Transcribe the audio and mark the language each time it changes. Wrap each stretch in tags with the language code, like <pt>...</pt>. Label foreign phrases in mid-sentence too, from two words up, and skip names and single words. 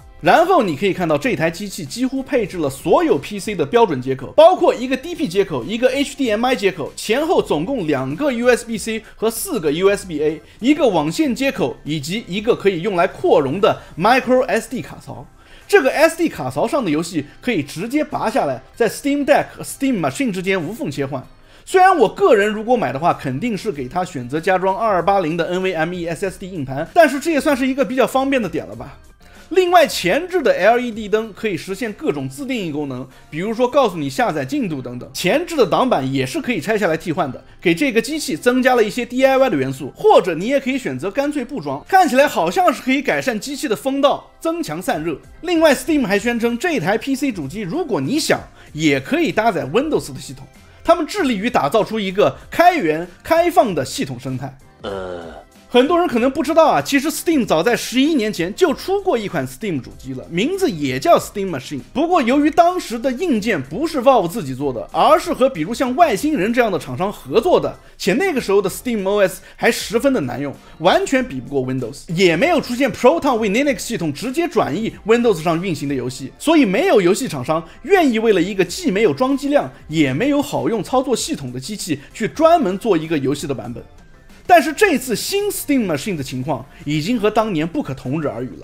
<zh>然後你可以看到這台機器幾乎配置了所有 PC 的標準接口，包括一個 DP 接口，一個 HDMI 接口，前後總共2個 USB-C 和4個 USB-A， 一個網線接口，以及一個可以用來擴容的 microSD 卡槽。這個 SD 卡槽上的遊戲可以直接拔下來，在 Steam Deck 和 Steam Machine 之間無縫切換。雖然我個人如果買的話，肯定是給他選擇加裝2280的 NVMe SSD 硬盤，但是這也算是一個比較方便的點了吧。另外，前置的 LED 燈可以實現各種自定義功能，比如說告訴你下載進度等等。前置的擋板也是可以拆下来替換的，給這個機器增加了一些 DIY 的元素，或者你也可以選擇乾脆不裝，看起來好像是可以改善機器的风道，增強散熱。另外 Steam 還宣稱，這台 PC 主機如果你想，也可以搭載 Windows 的系統，他們致力於打造出一個開源開放的系統生態。很多人可能不知道啊，其實 Steam 早在11年前就出過一款 Steam 主機了，名字也叫 Steam Machine。不過由於當時的硬件不是 Valve 自己做的，而是和比如像外星人這樣的廠商合作的，且那個時候的 Steam OS 還十分的難用，完全比不過 Windows， 也沒有出現 Proton 為 Linux 系統直接轉移 Windows 上運行的遊戲，所以沒有遊戲廠商願意為了一個既沒有裝機量也沒有好用操作系統的機器去專門做一個遊戲的版本。但是這次新 Steam Machine 的情況已經和當年不可同日而語了。</zh>